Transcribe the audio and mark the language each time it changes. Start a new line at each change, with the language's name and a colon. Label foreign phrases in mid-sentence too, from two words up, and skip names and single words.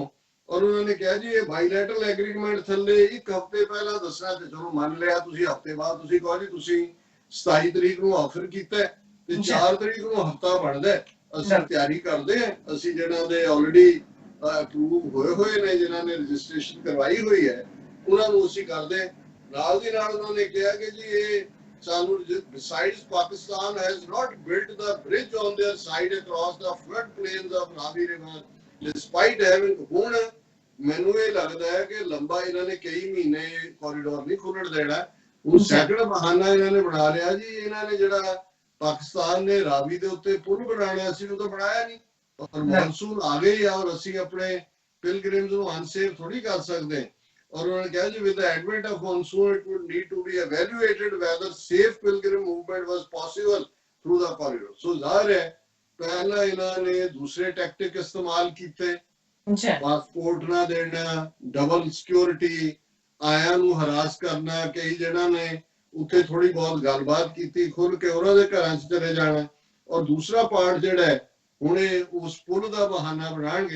Punjabi: ਔਰ ਉਹਨਾਂ ਨੇ ਕਿਹਾ ਜੀ ਇਹ
English: bilateral agreement
Punjabi: ਥੱਲੇ 1 ਹਫ਼ਤੇ ਪਹਿਲਾਂ ਦੱਸਣਾ, ਤੇ ਚਲੋ ਮੰਨ ਲਿਆ ਤੁਸੀਂ, ਹਫ਼ਤੇ ਬਾਅਦ ਤੁਸੀਂ ਕਹੋ ਜੀ ਤੁਸੀਂ 27 ਤਰੀਕ ਨੂੰ ਆਫਰ ਕੀਤਾ ਤੇ 4 ਤਰੀਕ ਨੂੰ ਹਫ਼ਤਾ ਬਣਦਾ, ਅਸੀਂ ਤਿਆਰੀ ਕਰਦੇ ਹਾਂ। ਅਸੀਂ ਜਿਹਨਾਂ ਦੇ ਆਲਰੇਡੀ ਅਪਰੂਵ ਹੋਏ ਨੇ, ਜਿਨ੍ਹਾਂ ਨੇ ਰਜਿਸਟ੍ਰੇਸ਼ਨ ਕਰਵਾਈ ਹੋਈ ਹੈ, ਉਹਨਾਂ ਨੂੰ ਅਸੀਂ ਕਰਦੇ। ਨਾਲ ਦੀ ਨਾਲ ਉਹਨਾਂ ਨੇ ਕਿਹਾ ਕਿ ਜੀ ਇਹ ਸਾਨੂੰ
English: besides Pakistan has not built the bridge on their side across the flood plains of Ravi River despite having,
Punjabi: ਹੁਣ ਮੈਨੂੰ ਇਹ ਲੱਗਦਾ ਹੈ ਕਿ ਲੰਬਾ ਇਹਨਾਂ ਨੇ ਕਈ ਮਹੀਨੇ ਕੋਰੀਡੋਰ ਨਹੀਂ ਖੁੱਲਣ ਦੇਣਾ। ਉਹ ਸੈਕੰਡ ਬਹਾਨਾ ਇਹਨਾਂ ਨੇ ਬਣਾ ਲਿਆ ਜੀ, ਇਹਨਾਂ ਨੇ ਜਿਹੜਾ ਪਾਕਿਸਤਾਨ ਨੇ ਰਾਵੀ ਦੇ ਉੱਤੇ ਪੁਲ ਬਣਾਉਣਾ ਸੀ ਉਹ ਤਾਂ ਬਣਾਇਆ ਨਹੀਂ, ਔਰ ਮੌਨਸੂਨ ਆ ਗਈ ਆ ਔਰ ਅਸੀਂ ਆਪਣੇ ਪਿਲਗ੍ਰਿਮਸ ਨੂੰ ਅਨਸੇਫ ਥੋੜੀ ਕਰ ਸਕਦੇ। ਔਰ ਉਹਨਾਂ ਨੇ ਕਿਹਾ ਜੀ
English: with the advent of monsoon it would need to be evaluated whether safe pilgrim movement was possible through the corridor।
Punjabi: ਸੋ ਜ਼ਾਹਿਰ ਹੈ ਪਹਿਲਾਂ ਇਹਨਾਂ ਨੇ ਦੂਸਰੇ ਟੈਕਟਿਕ ਇਸਤੇਮਾਲ ਕੀਤੇ, ਪਾਸਪੋਰਟ ਨਾ ਦੇਣਾ,
English: double security,
Punjabi: ਆਇਆਂ ਨੂੰ ਹਰਾਸ ਕਰਨਾ, ਕਈ ਜਿਹਨਾਂ ਨੇ ਉੱਥੇ ਥੋੜੀ ਬਹੁਤ ਗੱਲਬਾਤ ਕੀਤੀ ਖੁੱਲ ਕੇ ਉਹਨਾਂ ਦੇ ਘਰਾਂ 'ਚ ਚਲੇ ਜਾਣਾ। ਔਰ ਦੂਸਰਾ ਪਾਰਟ ਜਿਹੜਾ ਹੈ ਹੁਣ ਇਹ ਉਸ ਪੁਲ ਦਾ ਬਹਾਨਾ ਬਣਾਉਣਗੇ।